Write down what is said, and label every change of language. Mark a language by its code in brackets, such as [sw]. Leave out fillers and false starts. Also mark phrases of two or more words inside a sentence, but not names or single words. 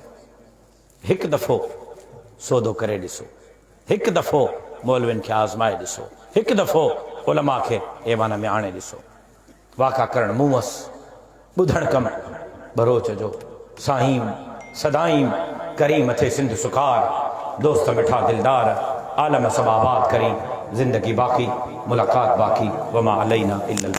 [sd] हिकु दफ़ो सौदो करे ॾिसो, हिकु दफ़ो मौलवियुनि खे आज़माए ॾिसो, हिकु दफ़ो उलमा खे ऐवान में आणे ॾिसो। वाक़ा करणु मूं वसि, ॿुधण कमु बरोच जो। साईं सदाईं करीम थे सिंध सुखार, दोस्त मिठा दिलदार, आलम सब आबाद करी, जिंदगी बाकी, मुलाकात बाकी, [ar] وما علينا إلا